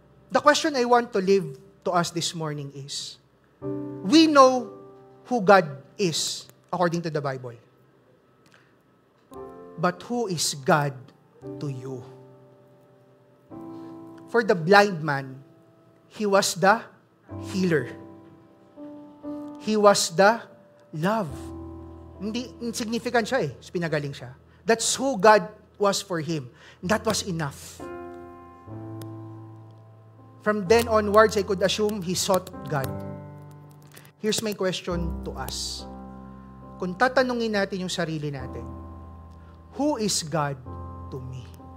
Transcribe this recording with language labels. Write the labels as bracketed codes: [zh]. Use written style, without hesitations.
[en] The question I want to leave to us this morning is, we know who God is according to the Bible. But who is God to you? For the blind man, he was the healer. He was the love. [tl] Hindi insignificant siya pinagaling siya. [en] That's who God was for him. And that was enough. From then onwards, I could assume he sought God. Here's my question to us. [tl] Kung tatanungin natin yung sarili natin, [en] who is God to me?